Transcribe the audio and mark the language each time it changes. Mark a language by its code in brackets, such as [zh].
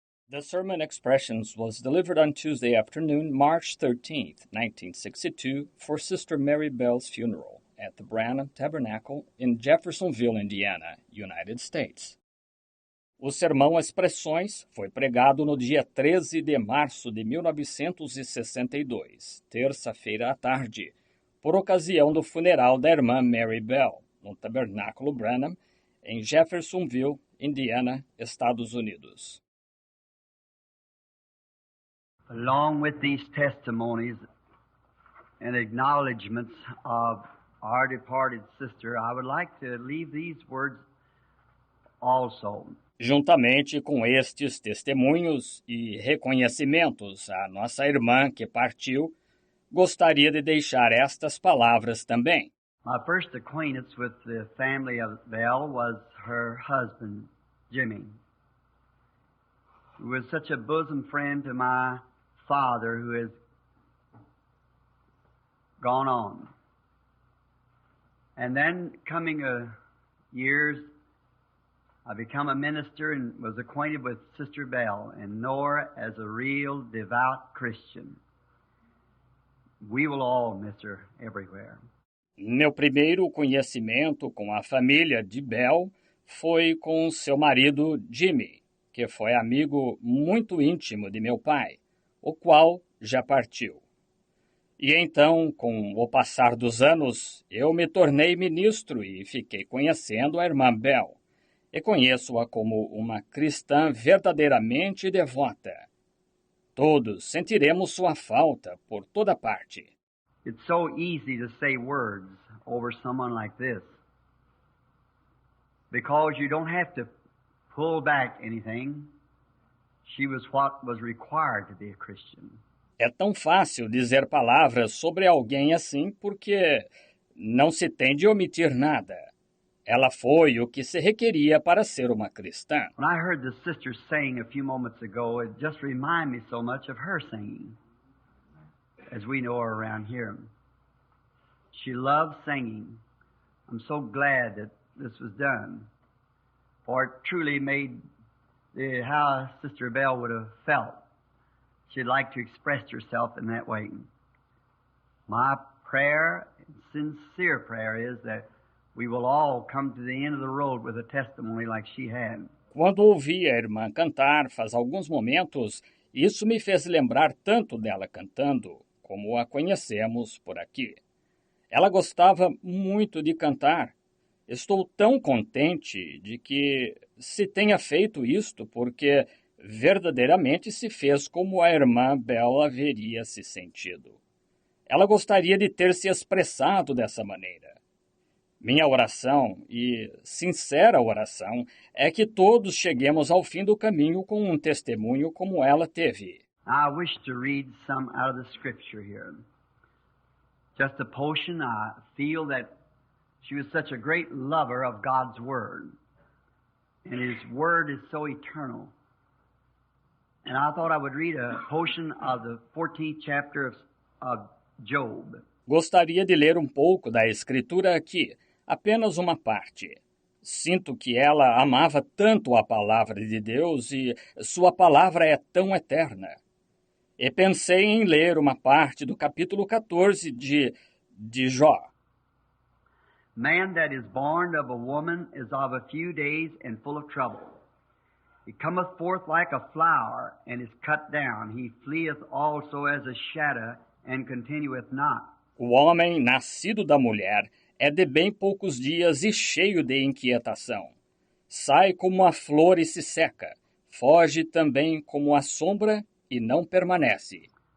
[en] The sermon Expressions was delivered on Tuesday afternoon, March 13th, 1962, for Sister Mary Bell's funeral at the Branham Tabernacle in Jeffersonville, Indiana, United States. [pt] O sermão Expressões foi pregado no dia 13 de março de 1962, terça-feira à tarde, por ocasião do funeral da irmã Mary Bell, no Tabernáculo Branham, em Jeffersonville, Indiana, Estados Unidos. [en] Along with these testimonies and acknowledgments of our departed sister, I would like to leave these words also. [pt] Juntamente com estes testemunhos e reconhecimentos à nossa irmã que partiu, gostaria de deixar estas palavras também. [en] My first acquaintance with the family of Bell was her husband, Jimmy, who was such a bosom friend to my father who has gone on. And then coming years, I become a minister and was acquainted with Sister Bell and know her as a real devout Christian. We will all miss her everywhere. [pt] Meu primeiro conhecimento com a família de Bell foi com seu marido Jimmy, que foi amigo muito íntimo de meu pai, o qual já partiu. E então, com o passar dos anos, eu me tornei ministro e fiquei conhecendo a irmã Bell. E conheço-a como uma cristã verdadeiramente devota. Todos sentiremos sua falta por toda parte. [en] It's so easy to say words over someone like this because you don't have to pull back anything. She was what was required to be a Christian. [pt] É tão fácil dizer palavras sobre alguém assim porque não se tem de omitir nada. Ela foi o que se requeria para ser uma cristã. [en] When I heard the sister sing a few moments ago, it just reminded me so much of her singing, as we know her around here. She loved singing. I'm so glad that this was done, for it truly made how Sister Bell would have felt. She'd like to express herself in that way. My prayer, sincere prayer, is that we will all come to the end of the road with a testimony like she had. [pt] Quando ouvi a irmã cantar faz alguns momentos, isso me fez lembrar tanto dela cantando, como a conhecemos por aqui. Ela gostava muito de cantar. Estou tão contente de que se tenha feito isto, porque verdadeiramente se fez como a irmã Bell haveria se sentido. Ela gostaria de ter se expressado dessa maneira. Minha oração, e sincera oração, é que todos cheguemos ao fim do caminho com um testemunho como ela teve. [en] I wish to read some out of the scripture here. Just a portion. I feel that she was such a great lover of God's Word. And His Word is so eternal. And I thought I would read a portion of the 14th chapter of Job. [pt] Gostaria de ler um pouco da escritura aqui, apenas uma parte. Sinto que ela amava tanto a palavra de Deus e sua palavra é tão eterna. E pensei em ler uma parte do capítulo 14 de Jó. [en] Man that is born of a woman is of a few days and full of trouble. He cometh forth like a flower and is cut down. He fleeth also as a shadow and continueth not. [pt] O homem nascido da mulher é de bem poucos dias e cheio de inquietação. Sai como a flor e se seca. Foge também como a sombra e não permanece.